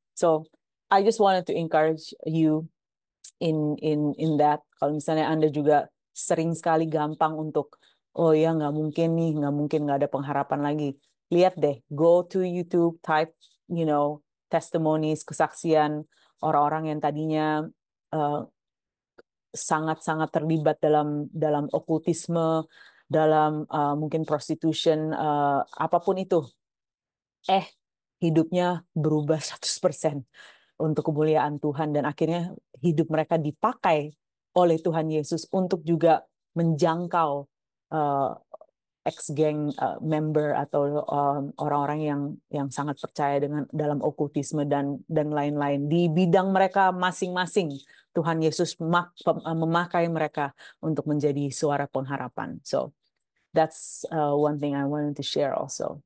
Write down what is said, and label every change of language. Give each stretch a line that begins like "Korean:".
English: So I just wanted to encourage you in that.
Indonesian: Kalau misalnya Anda juga sering sekali gampang untuk, oh ya nggak mungkin nih, nggak ada pengharapan lagi. Lihat deh,
English: go to YouTube, type, testimonies,
Indonesian: kesaksian orang-orang yang tadinya uh, sangat-sangat terlibat dalam okultisme, dalam mungkin prostitution, apapun itu. Hidupnya berubah 100% untuk kemuliaan Tuhan, dan akhirnya hidup mereka dipakai oleh Tuhan Yesus untuk juga menjangkau ex-gang member atau orang-orang yang sangat percaya dalam okultisme dan lain-lain di bidang mereka masing-masing. Tuhan Yesus memakai mereka untuk menjadi suara pengharapan.
English: So that's one thing I wanted to share also.